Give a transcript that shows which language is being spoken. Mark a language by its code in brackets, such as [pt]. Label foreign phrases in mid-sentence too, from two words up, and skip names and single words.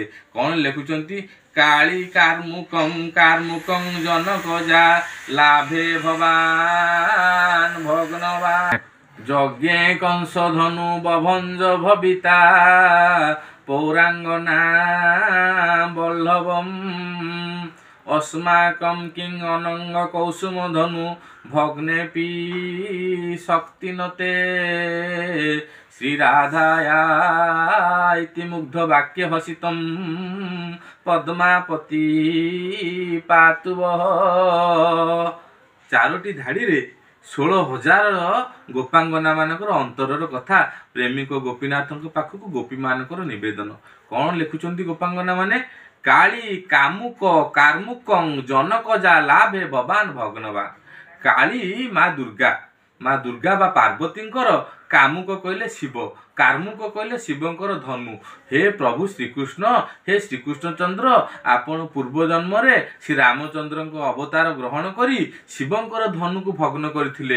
[or] କ'ଣ ଲେଖୁଛନ୍ତି? [sa] କାଳି କାର୍ମୁକଂ କାର୍ମୁକଂ ଜନକ ଯା ଲାଭେ ଭବାନ ଭଗ୍ନବାନ, ଯଜ୍ଞେ କଂସଧନୁ ବଭଞ୍ଜ ଭବିତା, ପୌରାଙ୍ଗନା ବଲ୍ଲଭମ୍, अस्माकं किं अनंग कौसुम धनु भग्ने पी शक्तिनते श्री राधाया इति मुग्ध वाक्य हसितम पद्मापति पातुव। [or] ଚାରୋଟି ଧାଡ଼ିରେ 16,000 ଗୋପାଙ୍ଗନାମାନଙ୍କର ଅନ୍ତରର କଥା ପ୍ରେମିକ ଗୋପୀନାଥ ପାଖକୁ ଗୋପୀମାନଙ୍କର ନିବେଦନ। କ'ଣ ଲେଖୁଛନ୍ତି ଗୋପାଙ୍ଗନାମାନେ? [sa] କାଳି କାମୁକ କାର୍ମୁକଂ ଜନକଜା ଲାଭେ ଭବାନ ଭଗ୍ନବାନ। [or] କାଳି ମା ଦୁର୍ଗା ବା ପାର୍ବତୀଙ୍କର, କାମୁକ କହିଲେ ଶିବ, କାର୍ମୁକ କହିଲେ ଶିବଙ୍କର ଧନୁ। ହେ ପ୍ରଭୁ ଶ୍ରୀକୃଷ୍ଣ, ହେ ଶ୍ରୀକୃଷ୍ଣଚନ୍ଦ୍ର, ଆପଣ ପୂର୍ବ ଜନ୍ମରେ ଶ୍ରୀରାମଚନ୍ଦ୍ରଙ୍କ ଅବତାର ଗ୍ରହଣ କରି ଶିବଙ୍କର ଧନୁକୁ ଭଗ୍ନ କରିଥିଲେ।